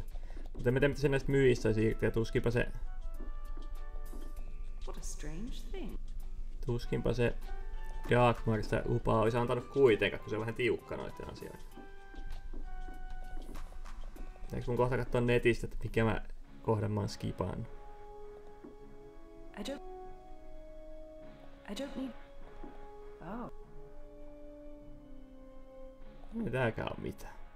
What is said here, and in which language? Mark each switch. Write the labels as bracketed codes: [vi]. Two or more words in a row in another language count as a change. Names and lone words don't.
[fi] Mutta en tiedä mitä se näistä myyjistä siirtyy ja tuskinpa se... [en] What a strange thing. [fi] Tuskinpa se Dagmar sitä lupaa olisi antanut kuitenkaan, kun se on vähän tiukka noiden asioiden. Eikö mun kohta katsoa netistä, että mikä kohdan mä oon skipannut? [en] I don't need... Oh. [fi] Ei tääkään oo mitään.